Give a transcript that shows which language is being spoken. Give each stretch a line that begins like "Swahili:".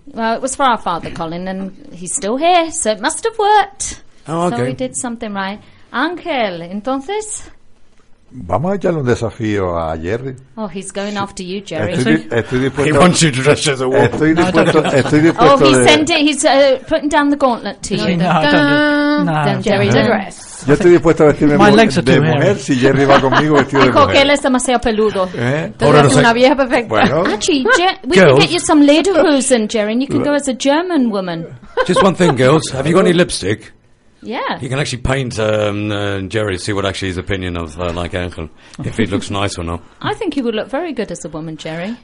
English: Well, it was for our father, Colin, and he's still here, so it must have worked. Oh, okay. So we did something right. Ángel, entonces...
Spanish: Vamos a echarle un desafío a Jerry.
English: Oh, he's going after you, Jerry.
Spanish: Estoy dispuesto.
English: He wants you to dress as a woman.
Spanish: Estoy dispuesto.
English: Oh, he's putting down the gauntlet to you.
Spanish: Yo estoy dispuesto a vestirme de mujer si Jerry va conmigo vestido de mujer. Dijo que él es demasiado peludo. Entonces, una vieja perfecta.
English: Actually, we can get you some lederhosen, Jerry, and you can go as a German woman. Just one thing, girls. Have you got any lipstick? Yeah. You can actually paint Jerry, see what actually his opinion of, like, Angel, if he looks nice or not. I think he would look very good as a woman, Jerry.